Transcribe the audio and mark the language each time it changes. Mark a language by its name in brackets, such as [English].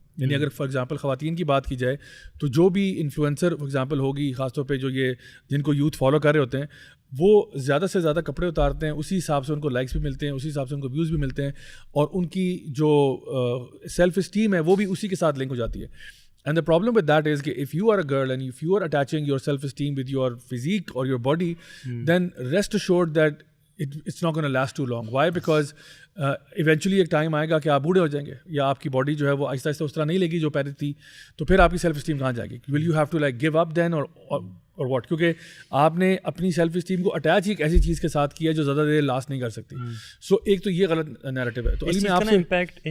[Urdu] یعنی اگر for example خواتین کی بات کی جائے تو جو بھی انفلوئنسر فار ایگزامپل ہوگی, خاص طور پہ جو یہ جن کو یوتھ فالو کر رہے ہوتے ہیں, وہ زیادہ سے زیادہ کپڑے اتارتے ہیں, اسی حساب سے ان کو لائکس بھی ملتے ہیں, اسی حساب سے ان کو ویوز بھی ملتے ہیں, اور ان کی جو سیلف اسٹیم ہے وہ بھی اسی کے ساتھ لنک ہو جاتی ہے. [English] And the problem with that is that if you are a girl and if you are attaching your self-esteem with your physique or your body, then rest assured that it's not going to last too long. Why? [Urdu] Because eventually ایک time آئے گا کہ آپ بوڑھے ہو جائیں گے, یا آپ کی باڈی جو ہے وہ آہستہ آہستہ اس طرح نہیں لے گی جو پہلے تھی, تو پھر آپ کی سیلف اسٹیم کہاں جائے گی؟ [English] Will you have to like give up then اور what? [Urdu] کیونکہ آپ نے اپنی سیلف اسٹیم کو اٹیچ ایک ایسی چیز کے ساتھ کیا جو زیادہ دیر لاسٹ نہیں کر سکتی. سو ایک تو یہ غلط نیریٹو ہے. تو علی میں آپ سے